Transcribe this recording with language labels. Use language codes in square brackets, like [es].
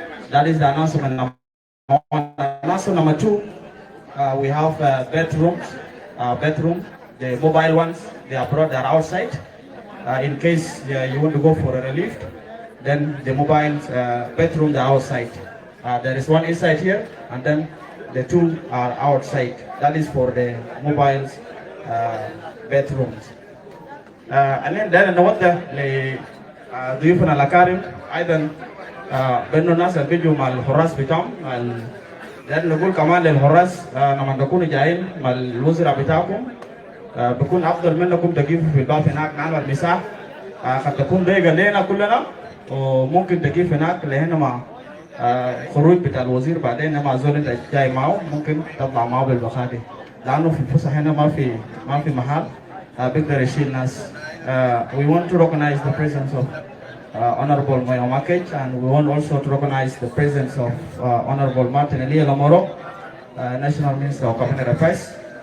[en] That is the announcement number one. Announcement number two, we have bedroom, the mobile ones, they are outside. In case you want to go for a relief, then the mobile bedroom, they are outside. There is one inside here, and then the two are outside. That is for the mobile bedrooms. And then [ar] نود لضيوفنا الأكارم أيضا بأنه الناس اللي بيجوا مع الحراس بتاعهم لأن نقول كمان للحراس لما تكونوا جايين مع الوزراء بتاعكم بكون أفضل منكم تجيبوا في الباب هناك نعمل مساحة قد تكون ضيقة لنا كلنا وممكن تجيب هناك لهنا مع خروج بتاع الوزير بعدين مع زول انت جاي معه ممكن تطلع معه بالبخاتي لأنه في الفسح هنا ما في محل بيقدر يشيل ناس. [en] We want to recognize the presence of Honorable Moyo Makech, and we want also to recognize the presence of Honorable Martin Elia Lamoro, National Minister of Cabinet Affairs.